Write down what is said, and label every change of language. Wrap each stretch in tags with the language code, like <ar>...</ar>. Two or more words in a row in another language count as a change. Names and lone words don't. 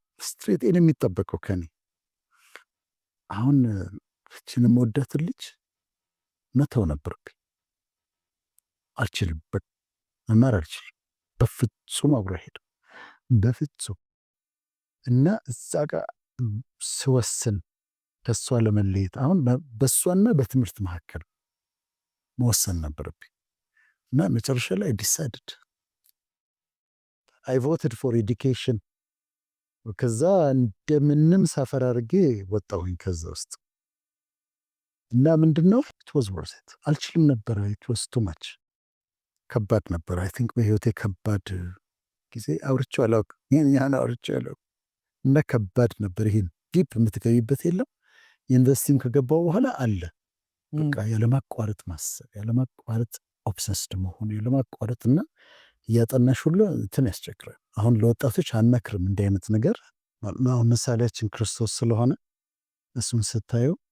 <am>ስትሬት ኤን የሚጠበቀው ከኔ አሁን እችንም ወዳትን ልጅ መተው ነበርብኝ። አልችልም፣ መማር አልችልም። በፍጹም አብሮ ሄደ፣ በፍጹም። እና እዛ ጋር ስወስን ከሷ ለመለየት አሁን በሷና በትምህርት መካከል መወሰን ነበረብኝ እና መጨረሻ ላይ ዲሳይድድ</am> <en>I voted for education።</en> <am>ከዛ እንደምንም ሳፈር አድርጌ ወጣሁኝ ከዛ ውስጥ እና ምንድነው</am> <en>it was worth it።</en> <am>አልችልም ነበር፣</am> <en>it was too much።</en> <am>ከባድ ነበር።</am> <en>I think</en> <am>በህይወቴ ከባድ ጊዜ አውርቼው አላውቅም። ያን አውርቼው አላውቅም እና ከባድ ነበር። ይሄን ዲፕ የምትገቢበት የለም። ዩኒቨርሲቲም ከገባው በኋላ አለ በቃ ያለማቋረጥ ማሰብ፣ ያለማቋረጥ ኦብሰስድ መሆን፣ ያለማቋረጥ እና እያጠናሽ ሁሉ እንትን ያስቸግራል። አሁን ለወጣቶች አንመክርም እንዲህ አይነት ነገር። አሁን ምሳሌያችን ክርስቶስ ስለሆነ እሱን ስታየው</am>